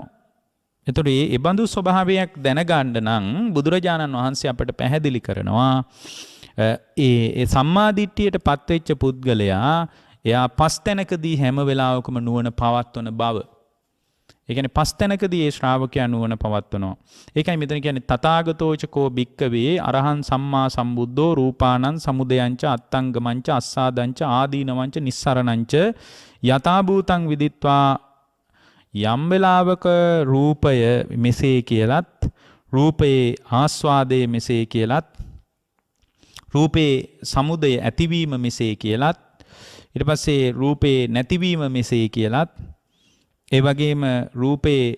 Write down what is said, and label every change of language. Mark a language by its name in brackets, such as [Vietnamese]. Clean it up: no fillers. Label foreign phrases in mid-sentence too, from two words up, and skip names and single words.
[Sinhala] එතකොට මේ බඳු ස්වභාවයක් දැනගන්න නම් බුදුරජාණන් වහන්සේ අපට පැහැදිලි කරනවා ඒ සම්මා දිට්ඨියටපත් වෙච්ච පුද්ගලයා එයා පස් තැනකදී හැම වෙලාවකම නුවණ පවත්වන බව. ඒ කියන්නේ පස් තැනකදී ඒ ශ්‍රාවකයා නුවණ පවත්වනවා. ඒකයි මෙතන කියන්නේ [Pali] තථාගතෝචකෝ භික්කවේ අරහං සම්මා සම්බුද්ධෝ රූපානං සමුදයංච අත්තංගමංච අස්සාදංච ආදීනවංච නිස්සරණංච යථා භූතං විදිත්වා. [Sinhala] යම් වෙලාවක රූපය මෙසේ කියලත්, රූපයේ ආස්වාදයේ මෙසේ කියලත්, රූපේ සමුදය ඇතිවීම මෙසේ කියලත්, ඊට පස්සේ රූපේ නැතිවීම මෙසේ කියලත්, ඒ වගේම රූපේ